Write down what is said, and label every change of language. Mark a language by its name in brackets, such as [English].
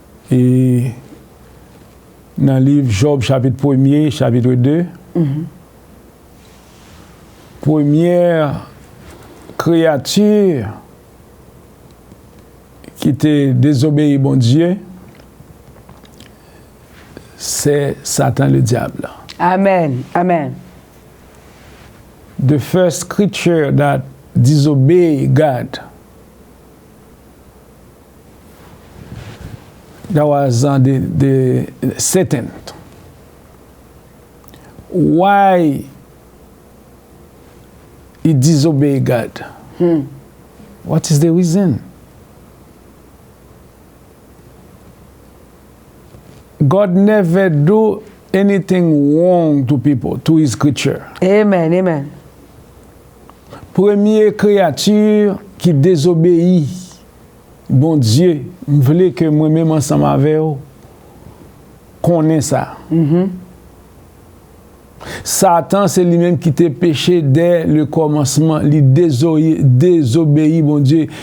[French] Et dans le livre Job, chapitre 1er, chapitre 2, première créature qui était désobéie bon Dieu, c'est Satan le diable. Amen, amen. [English] The first creature that disobeyed God, that was the Satan. Why he disobeyed God? What is the reason? God never do anything wrong to people, to his creature. Amen, amen. [French] Première créature qui désobéit, bon Dieu, je voulais que moi-même ensemble avec vous connaisse ça. Satan, c'est lui-même qui t'a péché dès le commencement, il désobéit, bon Dieu.